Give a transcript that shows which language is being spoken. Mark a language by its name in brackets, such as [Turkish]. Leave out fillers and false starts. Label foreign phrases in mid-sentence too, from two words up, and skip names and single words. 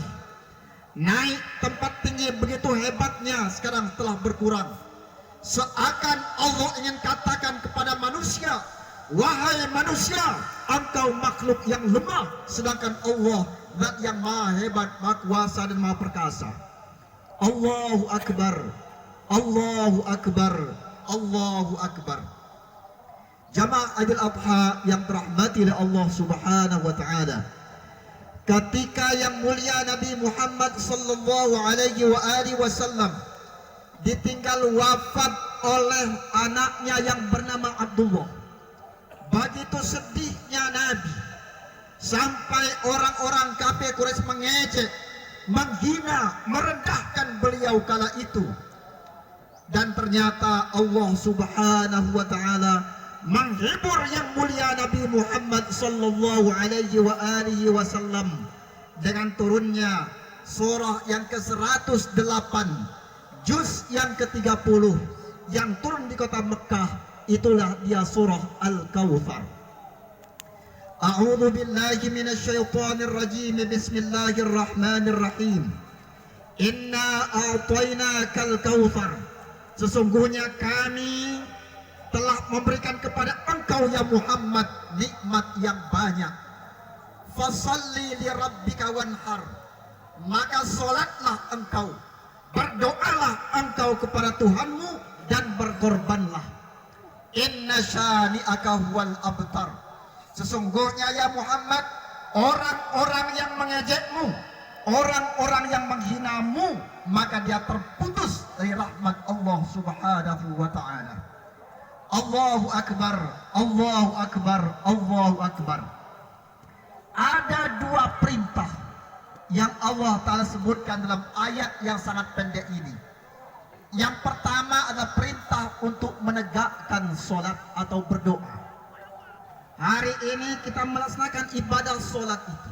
[Indonesian] Naik tempat tinggi begitu hebatnya, sekarang telah berkurang. Seakan Allah ingin katakan kepada manusia, wahai manusia, engkau makhluk yang lemah, sedangkan Allah zat yang maha hebat, maha kuasa dan maha perkasa. [Arabic] الله أكبر. الله أكبر. الله أكبر. [Indonesian] Jamaah Aidil Adha yang dirahmati oleh Allah [Arabic] سبحانه وتعالى. [Indonesian] Ketika yang mulia Nabi Muhammad [Arabic] صلى الله عليه وعلى آله وسلم [Indonesian] ditinggal wafat oleh anaknya yang bernama Abdullah. Begitu sedihnya Nabi, sampai orang-orang kafir Quraisy mengejek, menghina, merendahkan beliau kala itu. Dan ternyata Allah [Arabic] سبحانه وتعالى [Indonesian] menghibur yang mulia Nabi Muhammad [Arabic] صلى الله عليه وعلى آله وسلم [Indonesian] dengan turunnya surah yang ke-108, juz yang ke-30 yang turun di kota Mekah. Itulah dia surah Al-Kautsar. [Arabic] أعوذ بالله من الشيطان الرجيم. بسم الله الرحمن الرحيم. إنا أعطيناك الكوثر. [Indonesian] Sesungguhnya kami telah memberikan kepada engkau ya Muhammad nikmat yang banyak. [Arabic] فصل لربك وانحر. [Indonesian] Maka salatlah engkau, berdoalah engkau kepada Tuhanmu dan berkorbanlah. [Arabic] إن شانئك هو الأبتر. [Indonesian] Sesungguhnya ya Muhammad, orang-orang yang mengejekmu, orang-orang yang menghinamu, maka dia terputus dari rahmat Allah [Arabic] سبحانه وتعالى. الله أكبر، الله أكبر، الله أكبر. [Indonesian] Ada dua perintah yang Allah Ta'ala sebutkan dalam ayat yang sangat pendek ini. Yang pertama adalah perintah untuk menegakkan sholat atau berdoa. Hari ini kita melaksanakan ibadah sholat itu.